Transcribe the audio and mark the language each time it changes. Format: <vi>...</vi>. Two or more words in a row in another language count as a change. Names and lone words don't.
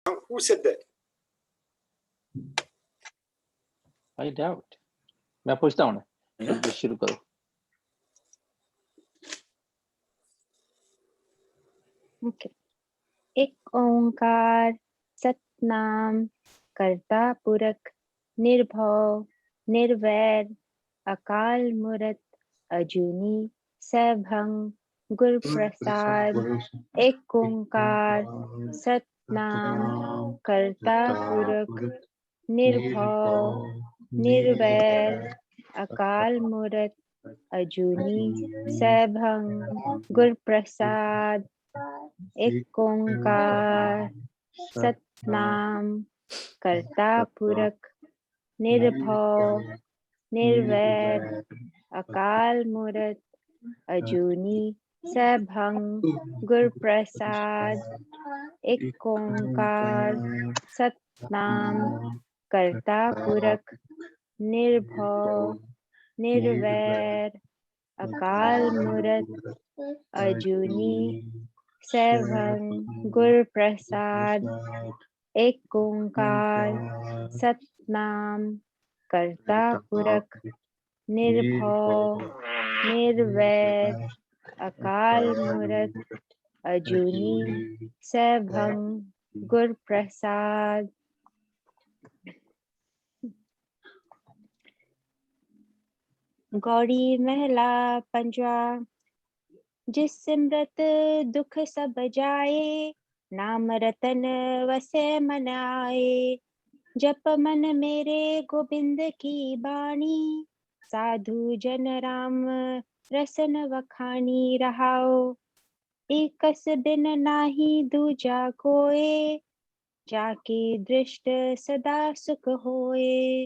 <en>Who said that? I doubt.</en> <hi>मैं पूछता हूँ ना, शुरू करो।</hi> <en>Okay.</en> <hi>एक ओंकार सतनाम कर्ता पुरख निर्भव निर्वैर अकाल मूरत अजूनी सैभं गुर प्रसाद। एक ओंकार सतनाम कर्ता पुरख निर्भव निर्वैर अकाल मूरत अजूनी सैभं गुर प्रसाद। एक ओंकार सतनाम कर्ता पुरख निर्भव निर्वैर अकाल मूरत अजूनी सैभं गुर प्रसाद। एक ओंकार सतनाम कर्ता पुरख निर्भव निर्वैर अकाल मूरत अजूनी सैभं गुर प्रसाद। एक ओंकार सतनाम कर्ता पुरख निर्भव निर्वैर अकाल मूरत अजूनी सैभं गुर प्रसाद। गौड़ी महला पंजवा। जिस सिमरत दुख सब जाए, नाम रतन वसे मन आए। जप मन मेरे गोविंद की बाणी, साधु जन राम रसन वखानी रहाओ। एकस बिन नाही दूजा कोय, जाके दृष्ट सदा सुख होए।</hi>